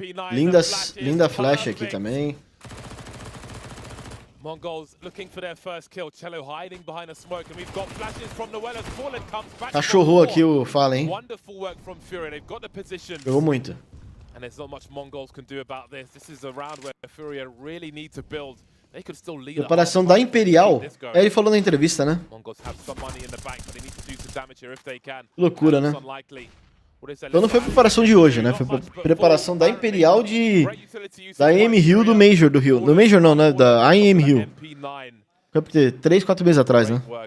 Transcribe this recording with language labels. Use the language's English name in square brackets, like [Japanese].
[Portuguese] Linda flash aqui também. [English] Mongolz looking for their first kill. Cello hiding behind a smoke, and we've got flashes from the well as Fallen comes back. [Portuguese] Cachorrou aqui o Fala, hein? [English] Wonderful work from FURIA. They've got the position. [Portuguese] Jogou muito. [English] And there's not much Mongolz can do about this. This is a round where FURIA really need to build. They could still lead. [Portuguese] Preparação da Imperial. É, ele falou na entrevista, né? [English] Mongolz have some money in the bank, but they need to do some damage here if they can. [Portuguese] Loucura, né? Então não foi preparação de hoje, né? Foi preparação da Imperial da IEM Rio do Major do Rio. Do Major não, né? Da IEM Rio. Foi 3, 4 meses atrás, né?